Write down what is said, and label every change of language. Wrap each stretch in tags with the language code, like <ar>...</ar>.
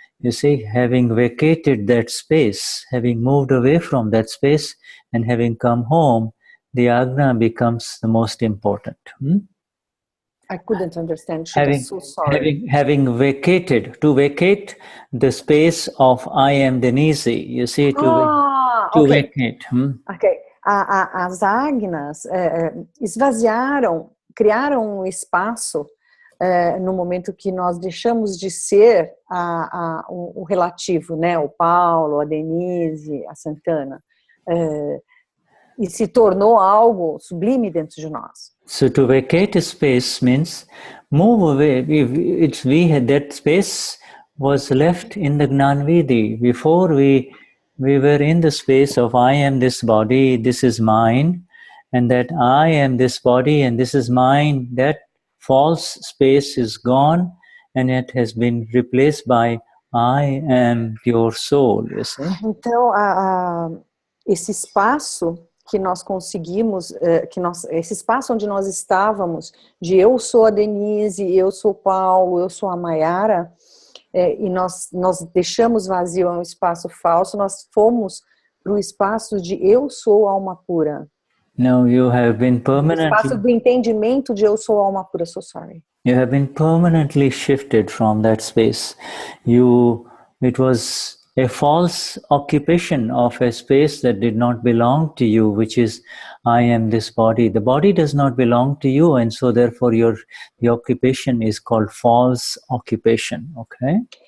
<en>You see, having vacated that space, having moved away from that space and having come home, the Agna becomes the most important. I couldn't understand. I'm so sorry. Having vacated, to vacate the space of I am Denize, you see, to vacate. Ok.</en> <pt>As Agnas esvaziaram, criaram um espaço no momento que nós deixamos de ser o relativo, né? O Paulo, a Denize, a Santana. E se tornou algo sublime dentro de nós.</pt> <en>So to vacate a space means move away. That space was left in the Gnan Vidhi. Before we were in the space of I am this body, this is mine, and that I am this body and this is mine. That false space is gone, and it has been replaced by I am pure soul. You see?</en> <pt>Então, esse espaço que nós conseguimos, esse espaço onde nós estávamos, de eu sou a Denize, eu sou o Paulo, eu sou a Mayara, e nós deixamos vazio um espaço falso, nós fomos para o espaço de eu sou alma pura.</pt> <en>No, you have been permanently...</en> <pt>O espaço do entendimento de eu sou alma pura,</pt> <en>so sorry. You have been permanently shifted from that space. It was a false occupation of a space that did not belong to you, which is, I am this body. The body does not belong to you, and so therefore the occupation is called false occupation, okay?</en>